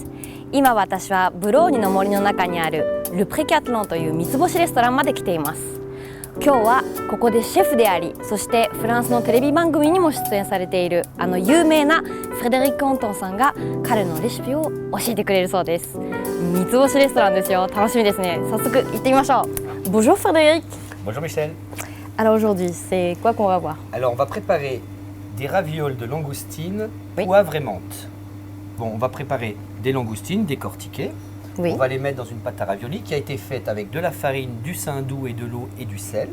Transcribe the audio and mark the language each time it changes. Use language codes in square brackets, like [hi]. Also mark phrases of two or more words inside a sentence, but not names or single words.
[ja] 今私はブローニュの森の中にあるルプレキャトロンという三つ星レストランまで来ています。今日はここでシェフであり、そしてフランスのテレビ番組にも出演されているあの有名なフレデリック・オントンさんが彼のレシピを教えてくれるそうです。三つ星レストランですよ。楽しみですね。早速行ってみましょう。Bonjour Frédéric. [fr] Bonjour Michel. Alors aujourd'hui, c'est quoi qu'on va voir? Alors on va préparer des ravioles de langoustine, Oui. poivre et menthe. Bon, on va préparer des langoustines décortiquées. Oui. On va les mettre dans une pâte à raviolis qui a été faite avec de la farine, du saindoux et de l'eau et du sel.